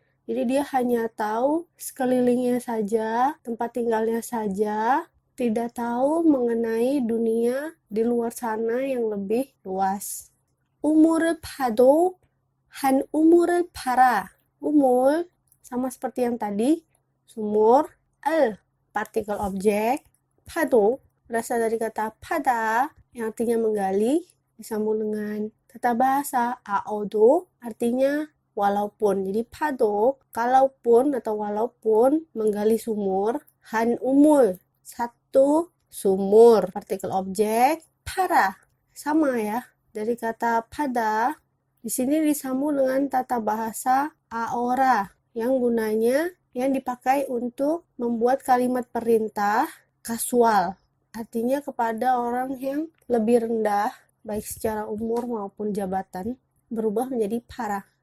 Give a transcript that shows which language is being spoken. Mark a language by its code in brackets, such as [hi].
[id] Jadi dia hanya tahu sekelilingnya saja, tempat tinggalnya saja, tidak tahu mengenai dunia di luar sana yang lebih luas. [ko] 우물을 파도 한 우물을 팔아. [id] Umul sama seperti yang tadi, sumur, partikel objek, pado berasal dari kata pada yang artinya menggali, disambung dengan tata bahasa aodo artinya walaupun. Jadi pado, kalaupun atau walaupun menggali sumur, han umul, satu sumur, partikel objek, para, sama ya, dari kata pada, di sini disambung dengan tata bahasa aora, yang gunanya yang dipakai untuk membuat kalimat perintah kasual, artinya kepada orang yang lebih rendah, baik secara umur maupun jabatan, berubah menjadi para.